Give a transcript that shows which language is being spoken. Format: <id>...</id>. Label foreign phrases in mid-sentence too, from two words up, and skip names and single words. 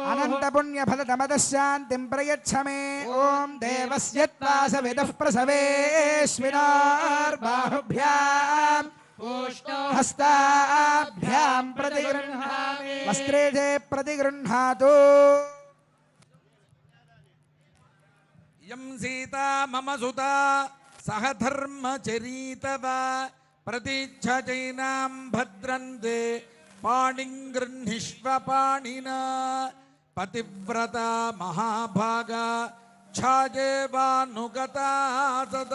<sa>अनन्तपुण्यफलदमतः शान्तिं प्रयच्छ मे ॐ देवस्य त्वासविदः प्रसवेश्विनार्बाहुभ्यां हस्ताभ्यां प्रतिगृह्णामि वस्त्रे च प्रतिगृह्णातु యం సీతా మమ సుతా సహ ధర్మచరీతవ ప్రతిచ్ఛైనాం భద్రంతే పాణిం గృహ్ణిష్వ పాణినా పతివ్రత మహాభాగ ఛాజేవానుగత సదా.</sa>